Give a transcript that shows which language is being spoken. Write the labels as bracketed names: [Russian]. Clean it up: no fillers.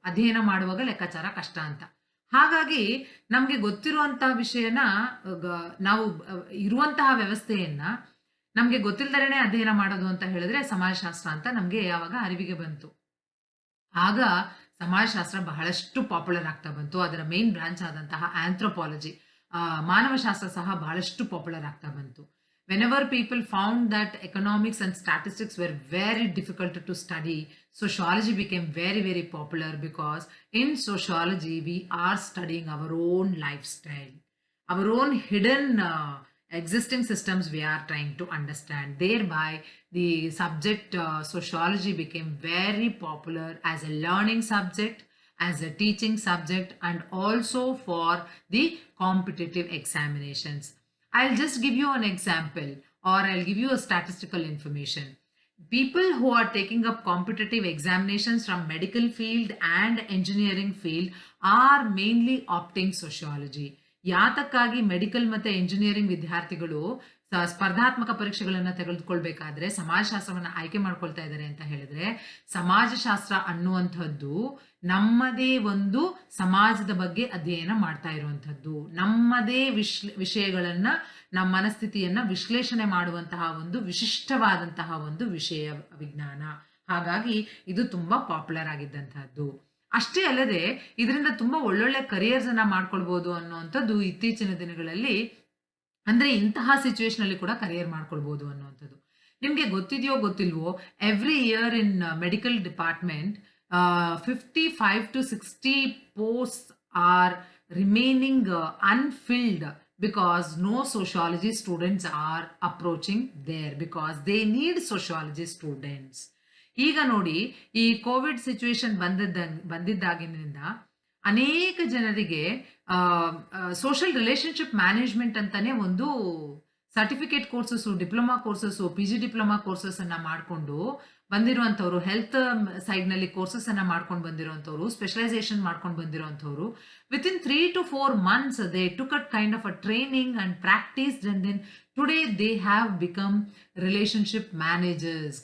[Kannada] ಅಧ್ಯಯನ ಮಾಡುವಾಗ ಲೆಕ್ಕಾಚಾರ ಕಷ್ಟ ಅಂತ. ಹಾಗಾಗಿ ನಮ್ಗೆ ಗೊತ್ತಿರುವಂತಹ ವಿಷಯನ, ನಾವು ಇರುವಂತಹ ವ್ಯವಸ್ಥೆಯನ್ನ ನಮ್ಗೆ ಗೊತ್ತಿಲ್ದರೇನೆ ಅಧ್ಯಯನ ಮಾಡೋದು ಅಂತ ಹೇಳಿದ್ರೆ ಸಮಾಜಶಾಸ್ತ್ರ ಅಂತ ನಮ್ಗೆ ಯಾವಾಗ ಅರಿವಿಗೆ ಬಂತು, ಆಗ ಸಮಾಜಶಾಸ್ತ್ರ ಬಹಳಷ್ಟು ಪಾಪ್ಯುಲರ್ ಆಗ್ತಾ ಬಂತು. ಅದರ ಮೇನ್ ಬ್ರಾಂಚ್ ಆದಂತಹ ಆಂಥ್ರೋಪಾಲಜಿ, ಮಾನವಶಾಸ್ತ್ರ ಸಹ ಬಹಳಷ್ಟು ಪಾಪ್ಯುಲರ್ ಆಗ್ತಾ ಬಂತು. [English] Whenever people found that economics and statistics were very difficult to study, sociology became very, very popular, because in sociology we are studying our own lifestyle, our own hidden existing systems we are trying to understand. Thereby the subject sociology became very popular as a learning subject, as a teaching subject, and also for the competitive examinations. I'll just give you an example, or I'll give you a statistical information. People who are taking up competitive examinations from medical field and engineering field are mainly opting sociology. [Kannada] ಯಾತಕ್ಕಾಗಿ medical ಮತ್ತೆ engineering ವಿದ್ಯಾರ್ಥಿಗಳು ಸ್ಪರ್ಧಾತ್ಮಕ ಪರೀಕ್ಷೆಗಳನ್ನ ತೆಗೆದುಕೊಳ್ಬೇಕಾದ್ರೆ ಸಮಾಜಶಾಸ್ತ್ರವನ್ನ ಆಯ್ಕೆ ಮಾಡ್ಕೊಳ್ತಾ ಇದ್ದಾರೆ ಅಂತ ಹೇಳಿದ್ರೆ, ಸಮಾಜಶಾಸ್ತ್ರ ಅನ್ನುವಂಥದ್ದು ನಮ್ಮದೇ ಒಂದು ಸಮಾಜದ ಬಗ್ಗೆ ಅಧ್ಯಯನ ಮಾಡ್ತಾ ಇರುವಂಥದ್ದು, ನಮ್ಮದೇ ವಿಷಯಗಳನ್ನ, ನಮ್ಮ ಮನಸ್ಥಿತಿಯನ್ನ ವಿಶ್ಲೇಷಣೆ ಮಾಡುವಂತಹ ಒಂದು ವಿಶಿಷ್ಟವಾದಂತಹ ಒಂದು ವಿಷಯ ವಿಜ್ಞಾನ. ಹಾಗಾಗಿ ಇದು ತುಂಬಾ ಪಾಪ್ಯುಲರ್ ಆಗಿದ್ದಂತಹದ್ದು. ಅಷ್ಟೇ ಅಲ್ಲದೆ ಇದರಿಂದ ತುಂಬಾ ಒಳ್ಳೊಳ್ಳೆ ಕರಿಯರ್ಸ್ ಅನ್ನ ಮಾಡ್ಕೊಳ್ಬಹುದು ಅನ್ನುವಂಥದ್ದು ಇತ್ತೀಚಿನ ದಿನಗಳಲ್ಲಿ, ಅಂದ್ರೆ ಇಂತಹ ಸಿಚುವೇಶನ್ ಅಲ್ಲಿ ಕೂಡ ಕರಿಯರ್ ಮಾಡ್ಕೊಳ್ಬಹುದು ಅನ್ನುವಂಥದ್ದು. ನಿಮ್ಗೆ ಗೊತ್ತಿದೆಯೋ ಗೊತ್ತಿಲ್ವೋ, [English] Every year in medical department 55 to 60 posts are remaining unfilled because no sociology students are approaching there, because they need sociology students. [Kannada] ಈಗ ನೋಡಿ, ಈ ಕೋವಿಡ್ ಸಿಚುವೇಶನ್ ಬಂದಿದ್ದಾಗಿನಿಂದ ಅನೇಕ ಜನರಿಗೆ ಸೋಷಿಯಲ್ ರಿಲೇಶನ್ಶಿಪ್ ಮ್ಯಾನೇಜ್ಮೆಂಟ್ ಅಂತಾನೆ ಒಂದು certificate courses, diploma courses, PG diploma courses ಅನ್ನ ಮಾಡ್ಕೊಂಡು ಬಂದಿರುವಂತವ್ರು, health side ನಲ್ಲಿ ಕೋರ್ಸಸ್ ಅನ್ನ ಮಾಡ್ಕೊಂಡು ಬಂದಿರುವಂತವ್ರು, ಸ್ಪೆಷಲೈಸೇಷನ್ ಮಾಡ್ಕೊಂಡು ಬಂದಿರುವಂತವ್ರು, [English] within 3 to 4 months they took a kind of a training and practiced, and then today they have become [Kannada] relationship managers.